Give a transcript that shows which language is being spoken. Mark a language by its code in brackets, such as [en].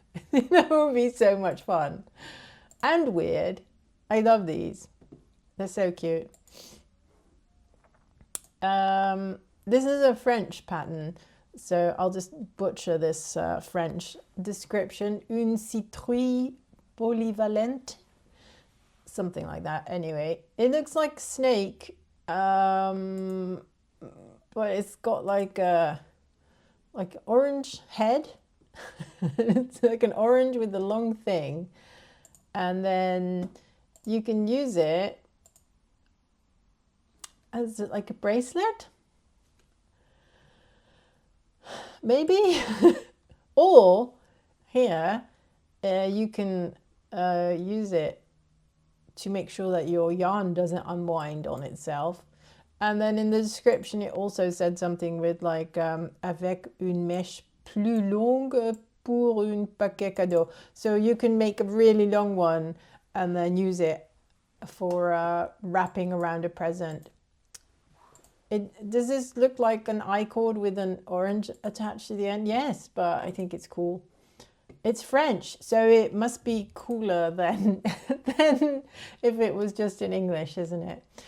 [en] That would be so much fun. And weird. I love these. They're so cute. This is a French pattern, so I'll just butcher this French description. [fr] Une citrouille polyvalente. [en] Something like that. Anyway, it looks like snake, but it's got like a orange head. It's like an orange with a long thing. And then you can use it as like a bracelet, maybe. Or here, you can use it to make sure that your yarn doesn't unwind on itself. And then in the description, it also said something with like [fr] avec une mèche plus longue pour un paquet cadeau. [en] So you can make a really long one and then use it for wrapping around a present. Does this look like an I-cord with an orange attached to the end? Yes, but I think it's cool. It's French, so it must be cooler than, than if it was just in English, isn't it?